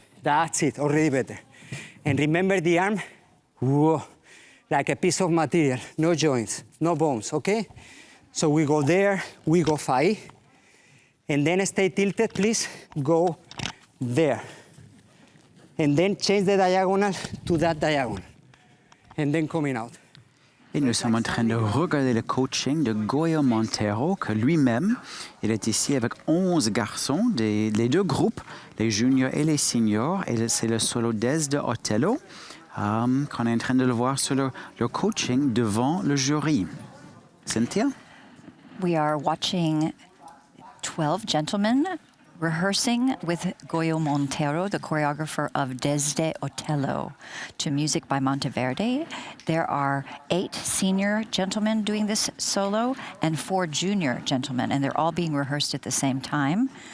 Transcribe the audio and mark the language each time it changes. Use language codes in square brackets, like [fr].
[en] That's it, already better. And remember the arm, whoa, like a piece of material. No joints, no bones, okay? So we go there, we go fai. And then stay tilted, please. Go there. And then change the diagonal to that diagonal. And then coming out. [fr] Et nous sommes en train de regarder le coaching de Goyo Montero, que lui-même, il est ici avec 11 garçons, les deux groupes, les juniors et les seniors, et c'est le solo des de Othello, qu'on est en train de le voir sur le coaching devant le jury. [en] Cynthia? We are watching 12 gentlemen rehearsing with Goyo Montero, the choreographer of Desde Othello, to music by Monteverde. There are 8 senior gentlemen doing this solo and 4 junior gentlemen, and they're all being rehearsed at the same time.